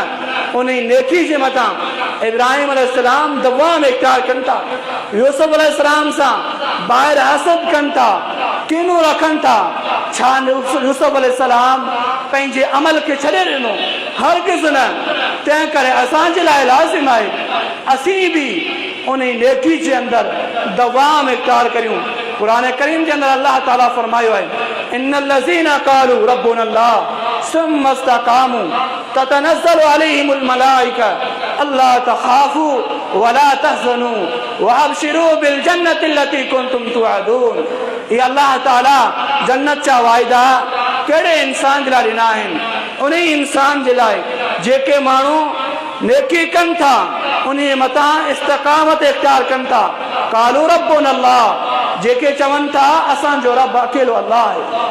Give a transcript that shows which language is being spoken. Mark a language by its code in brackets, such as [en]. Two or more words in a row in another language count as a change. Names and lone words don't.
[sd] उन नेकी जे मथां इब्राहिम अलैहिस्सलाम दवाम इख्तियार कनि था, यूसुफ अलैहिस्सलाम सां ॿाहिरि हसद कनि था, कीनूं रखनि था। छा यूसुफ अलैहिस्सलाम पंहिंजे अमल खे छॾे ॾिनो? हरगिज़ न। तंहिं करे असांजे लाइ लाज़िम आहे असीं बि उन नेकी जे अंदरि दवाम इख्तियार करियूं। कुरान करीम के अंदर अल्लाह ताला फरमायो है, [ar] إن الذين قالوا ربنا الله ثم استقاموا تتنزل عليهم الملائكة ألا تخافوا ولا تحزنوا وأبشروا بالجنة التي كنتم توعدون. [sd] ये अल्लाह ताला जन्नत जा वाइदा कहिड़े इंसान जे लाइ ॾिना आहिनि? उन इंसान जे लाइ जेके माण्हू नेकी कनि था, उन मथां इस्तक़ामत इख्तियार कनि था। [ar] قالوا ربنا الله, [sd] जेके चवनि था असांजो रब अकेलो अल्लाह आहे।